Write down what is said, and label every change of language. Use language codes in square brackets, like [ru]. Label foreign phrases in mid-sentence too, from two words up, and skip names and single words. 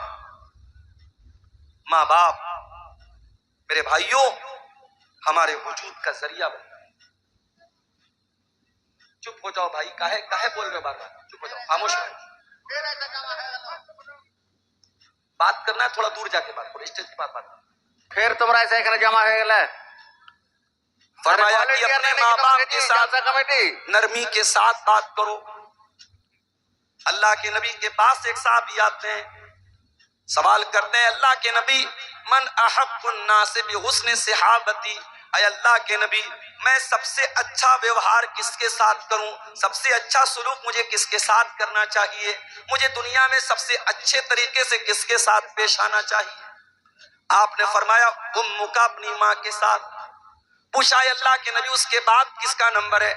[ur] ماں باپ میرے بھائیوں ہمارے وجود کا ذریعہ بنتا ہے۔ چپ ہو جاؤ بھائی، کاہے بول رہے بار بار، چپ ہو جاؤ، خاموش ہو۔ بات کرنا ہے تھوڑا دور جا کے بات کرو، اسٹیج کی بات کرو۔ [bn] ফের তোমরা এসে এখানে জমা হয়ে গেলে। [ur] فرمایا کہ اپنے ماں باپ کے ساتھ কমিটি نرمی کے ساتھ بات کرو۔ اللہ کے نبی کے پاس ایک صحابی آتے ہیں، سوال کرتے ہیں اللہ کے نبی [ar] من احق الناس بحسن صحابتی، [ur] اے اللہ کے نبی میں سب سے اچھا ویوہار کس کے ساتھ کروں، سب سے اچھا سلوک مجھے کس کے ساتھ کرنا چاہیے، مجھے دنیا میں سب سے اچھے طریقے سے کس کے ساتھ پیش آنا چاہیے؟ آپ نے فرمایا امک، اپنی ماں کے ساتھ۔ پوچھا اے اللہ کے نبی اس کے بعد کس کا نمبر ہے؟